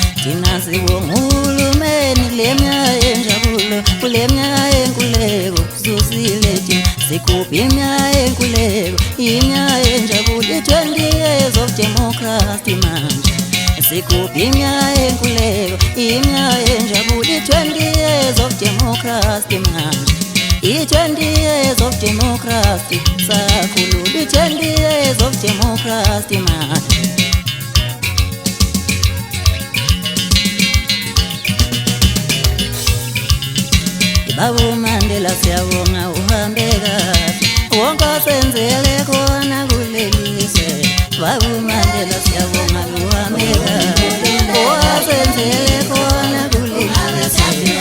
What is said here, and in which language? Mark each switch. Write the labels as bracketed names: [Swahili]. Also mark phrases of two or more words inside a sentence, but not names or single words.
[North Ndebele] Thina sibonga uhulumeni kule minyaka enjabulo, kule minyaka yenkululeko susile thina. Sikhupha iminyaka yenkululeko, iminyaka enjabulo, [English] 20 years of democracy [North Ndebele] manje. Sikhupha iminyaka yenkululeko, iminyaka enjabulo, [English] 20 years of democracy [North Ndebele] manje. [English] 20 years of democracy sakhulula, 20 years of democracy manje. [North Ndebele] Babu Mandela siyabonga uhambe kahle, wonke osenzele khona kulelizwe. Babu Mandela siyabonga uhambe kahle, osenzele khona kulelizwe.